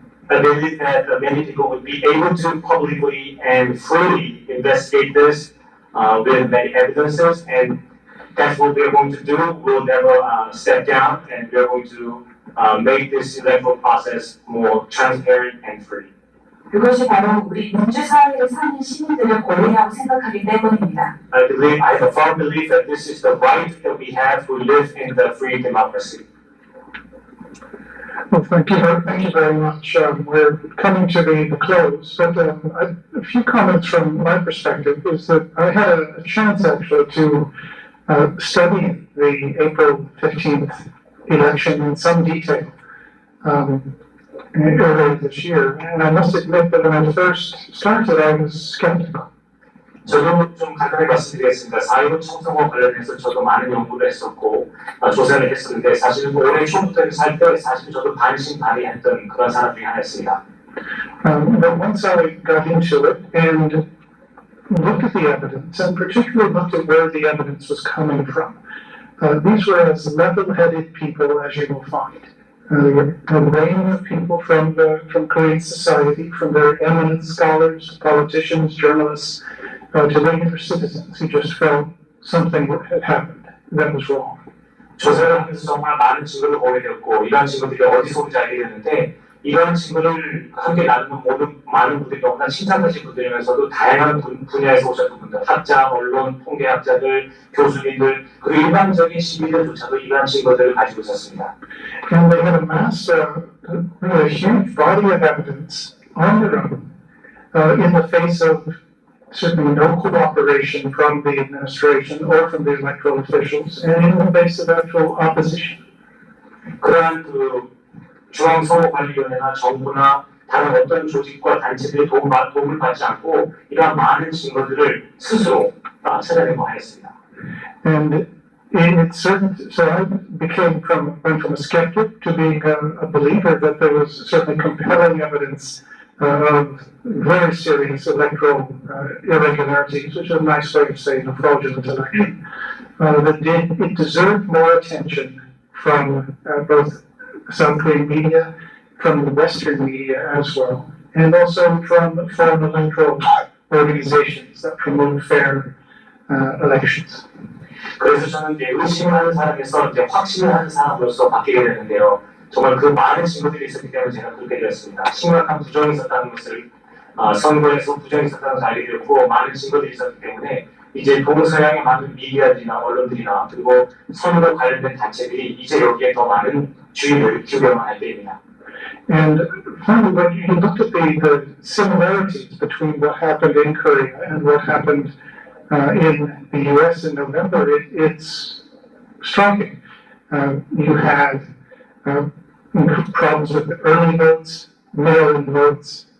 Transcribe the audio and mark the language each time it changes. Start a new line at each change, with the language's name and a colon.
English: I believe that many people would be able to publicly and freely investigate this with many evidences, and that's what we're going to do. We'll never step down, and we're going to make this electoral process more transparent and free.
Korean: 그것이 바로 우리 민주사회에 사는 시민들의 권리라고 생각하기 때문입니다.
English: I have a firm belief that this is the right that we have who live in the free democracy. Well, thank you very much. We're coming to the close, but a few comments from my perspective is that I had a chance actually to study the April 15th election in some detail earlier this year, and I must admit that when I first started, I was skeptical.
Korean: 저도 좀 간단히 말씀드리겠습니다. 4.15 총선과 관련해서 저도 많은 연구를 했었고 조사를 했었는데 사실 올해 초부터 살 때 사실 저도 반신반의했던 그런 사람 중에 하나였습니다.
English: But once I got into it and looked at the evidence, and particularly looked at where the evidence was coming from, these were as level-headed people as you will find. A range of people from Korean society, from very eminent scholars, politicians, journalists, to regular citizens who just felt something had happened that was wrong.
Korean: 조사를 하면서 정말 많은 증거를 보게 되었고 이런 증거들이 어디서 온지 알게 됐는데 이런 증거를 함께 나누는 모든 많은 분들이 너무나 친절하신 분들이면서도 다양한 분야에서 오셨던 분들, 학자, 언론, 통계학자들, 교수님들, 그리고 일반적인 시민들조차도 이러한 증거들을 가지고 있었습니다.
English: And they had amassed a huge body of evidence on their own in the face of certainly no cooperation from the administration or from the electoral officials, and in the face of actual opposition.
Korean: 그러한 중앙선거관리위원회나 정부나 다른 어떤 조직과 단체들의 도움을 받지 않고 이러한 많은 증거들을 스스로 찾아내고 하였습니다.
English: And so I went from a skeptic to being a believer that there was certainly compelling evidence of very serious electoral irregularities, which is a nice way of saying a fraudulent election, it deserved more attention from both South Korean media, from the Western media as well, and also from foreign electoral organizations that promote fair elections.
Korean: 그래서 저는 이제 의심하는 사람에서 이제 확신을 하는 사람으로서 바뀌게 되는데요. 정말 그 많은 증거들이 있었기 때문에 제가 그렇게 되었습니다. 심각한 부정이 있었다는 것을 선거에서 부정이 있었다는 것을 알게 되었고 많은 증거들이 있었기 때문에 이제 동서양의 많은 미디어들이나 언론들이나 그리고 선거 관련된 단체들이 이제 여기에 더 많은 주의를 기울여만 할 때입니다.
English: And finally, when you look at the similarities between what happened in Korea and what happened in the U.S. in November, it's striking. You had problems with the early votes, mail-in votes.